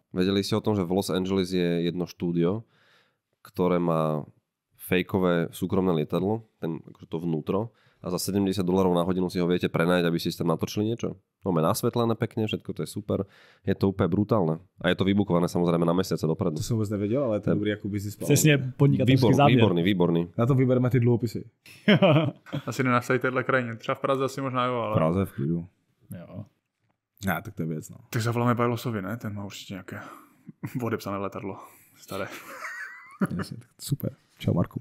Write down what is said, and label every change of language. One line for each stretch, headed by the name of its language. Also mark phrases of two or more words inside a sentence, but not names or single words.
Slovak: Vedeli ste o tom, že v Los Angeles je jedno štúdio, ktoré má fejkové súkromné lietadlo, akože to vnútro, a za $70 na hodinu si ho viete prenajať, aby ste tam natočili niečo. Máme nasvetlené pekne, všetko to je super. Je to úplne brutálne. A je to vybukované samozrejme na mesiace dopredu. To som vôbec nevedel, ale to je dobrý ako business plán.
Czech: Přesně podnikatelský záměr. Výborný. Na to vybereme ty dluhopisy. Asi nenastaj téhle krajině. Třeba v Praze asi možná jo, ale... V Praze v klidu. Jo. Ne, tak to je věc, no. Tak zavoláme Bajlosovi, ne? Ten má určitě nějaké odepsané letadlo. Staré. Jasně, tak super. Čau, Marku.